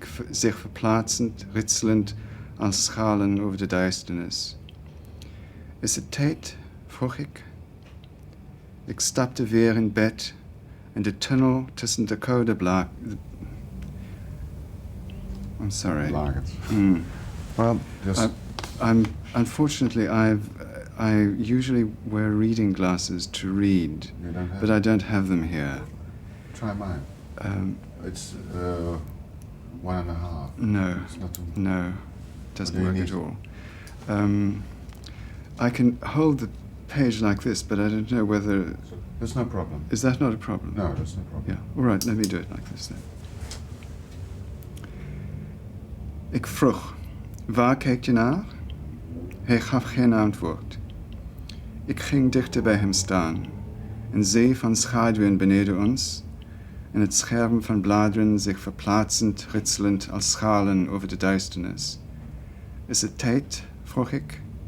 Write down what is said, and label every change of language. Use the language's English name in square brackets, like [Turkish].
[Dutch] zich verplaatsend, ritselend als schalen over de duisternis. Is het tijd? Vroeg ik. Ik stapte weer in bed en de tunnel tussen de koude [English] I'm sorry. [Dutch] Blakend. [English] Well, Yes. unfortunately, I usually wear reading glasses to read, You don't have but I don't have them here. Try mine. It's 1.5. No, It's not too... no, doesn't What do you work at need? all. I can hold the page like this, but I don't know whether... That's no problem. Is that not a problem? No, that's no problem. Yeah, all right, let me do it like this then. [Dutch] Ik vroeg, waar kijk je naar? Hij gaf geen antwoord. Ik ging dichter bij hem staan. Een zee van schaduwen beneden ons en het scherm van bladeren zich verplaatsend, ritselend als schalen over de duisternis. Is het tijd? Vroeg ik.